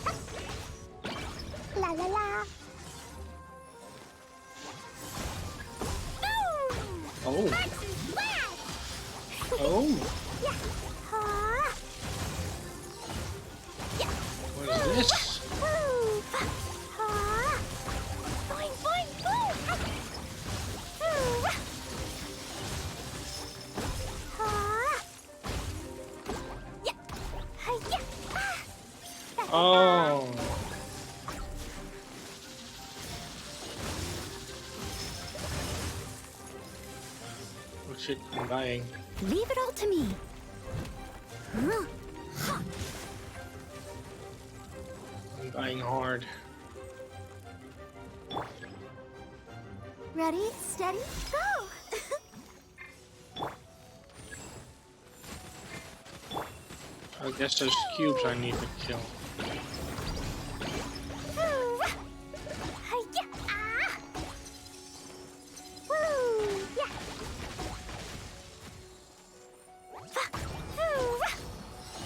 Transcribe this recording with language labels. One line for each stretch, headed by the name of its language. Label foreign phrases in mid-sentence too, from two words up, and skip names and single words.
English: La la la! Boom! Oh, Box and splash! oh, Yeah! Ha! Yeah! what is this? Woo! Ha! Boing, boing, boom! Woo! Ha! Yeah! Hi-ya! Ah! Da-da-da! Oh, oh shit, I'm dying. Leave it all to me. Huh. I'm dying hard. Ready, steady, go! I guess there's cubes I need to kill. Woo! Hi-ya! Ah! Woo! Yeah! Woo!